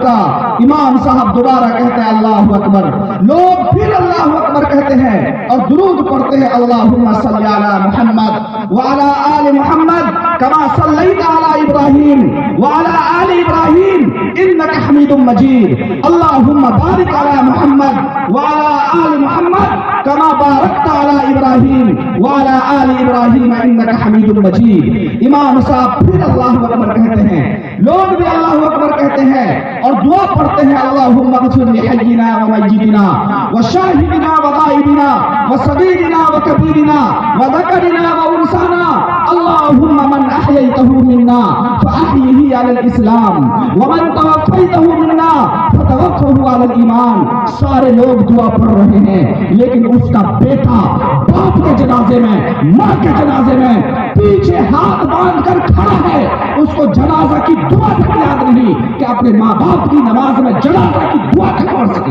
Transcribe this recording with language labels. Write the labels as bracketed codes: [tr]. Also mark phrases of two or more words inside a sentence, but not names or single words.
[ur] امام صاحب دوبارہ کہتے ہیں [ar] اللہ اکبر، [ur] لوگ پھر [ar] اللہ اکبر [ur] کہتے ہیں اور درود پڑھتے ہیں [ar] اللہم صلی علی محمد وعلی آل محمد کما صلیت علی ابراہیم وعلی آل ابراہیم انک حمید مجید، اللہم بارک علی محمد وعلی آل محمد کما بارکت علی ابراہیم وعلی آل ابراہیم انک حمید مجید۔ [ur] امام صاحب پھر [ar] اللہ اکبر [ur] کہتے ہیں، لوگ بھی [ar] اللہ اکبر [ur] کہتے ہیں اور دعا پڑھتے ہیں [ar] اللہم اغفر لحینا و میتنا و شاہدنا و غائبنا و صغیرنا و کبیرنا و ذکرنا و انثانا، اللہم من احییتہ منا فاحیہ علی الاسلام ومن توفیتہ منا فتوفہ علی الایمان۔ [ur] سارے لوگ دعا پڑھ رہے ہیں لیکن اس کا بیٹا باپ کے جنازے میں، ماں کے جنازے میں پیچھے ہاتھ باندھ کر کھڑا ہے، اس کو جنازہ کی دعا تک یاد نہیں کہ اپنے ماں باپ کی نماز میں جنازہ کی دعا تک پڑھ سکے۔